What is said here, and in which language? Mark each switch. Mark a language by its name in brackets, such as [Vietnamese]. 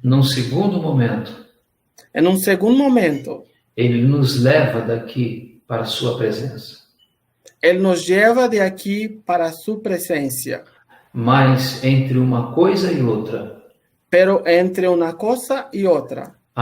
[Portuguese] Num segundo momento, [Spanish] En un segundo momento, [Portuguese] ele nos leva daqui para a sua presença. [Spanish] Él nos lleva de aquí para su presencia. [Portuguese] Mas entre uma coisa e outra, [Spanish] Pero entre una cosa y otra,